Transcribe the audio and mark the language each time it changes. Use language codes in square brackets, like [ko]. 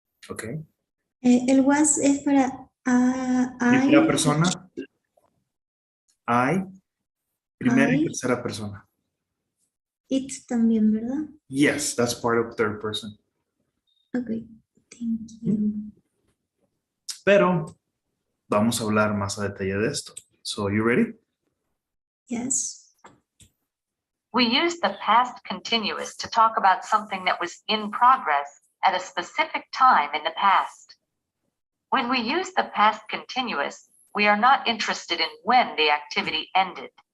[en] Okay. [es] El was es para Primera [en] I, [es] persona, I, primera y [en] I, [es] tercera persona. it también, ¿verdad? [en] Yes, that's part of third person. Okay, thank you. [es] Pero vamos a hablar más a detalle de esto. [en] So, you ready? Yes. We use the past continuous to talk about something that was in progress at a specific time in the past. When we use the past continuous, we are not interested in when the activity ended.